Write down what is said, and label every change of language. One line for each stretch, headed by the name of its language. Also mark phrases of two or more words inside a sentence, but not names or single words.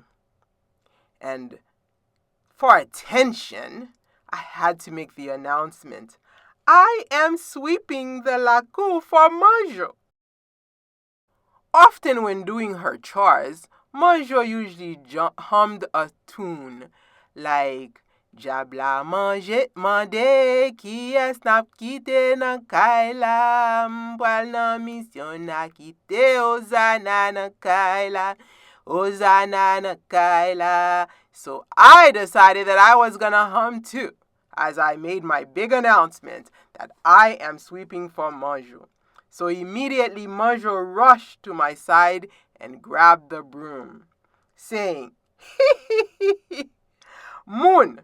English: And for attention, I had to make the announcement, I am sweeping the laku for Manjo. Often when doing her chores, Manjo usually hummed a tune like
Haitian Creole: Jabla manje mande qui est nap kite nan kaila mpwal nan misyon na kite ozana nan kaila ozana nan kaila.
English: So I decided that I was gonna hum too as I made my big announcement that I am sweeping for Manjo. So immediately Manjo rushed to my side and grabbed the broom, saying, Moon.